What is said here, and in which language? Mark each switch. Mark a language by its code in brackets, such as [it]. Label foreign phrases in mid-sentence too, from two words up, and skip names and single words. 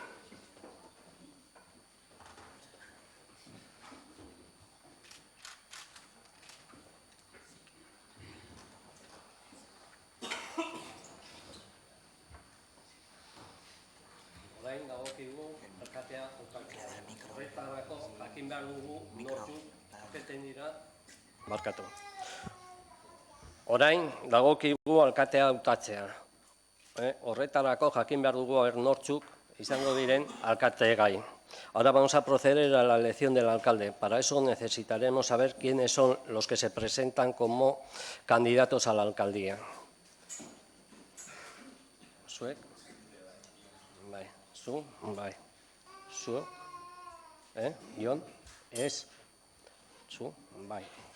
[eu] Orain dagokigu alkatea hautatzea. Horretarako jakin behar dugu nortzuk beten dira. Barkatu. Orain dagokigu alkatea hautatzea. Horretarako jakin behar dugu nortzuk izango diren alkategai. [es] Ahora vamos a proceder a la elección del alcalde. Para eso necesitaremos saber quiénes son los que se presentan como candidatos a la alcaldía. [eu] Zuek? Bai. Zu? Bai. Zu? Jon? Ez? Zu? Bai.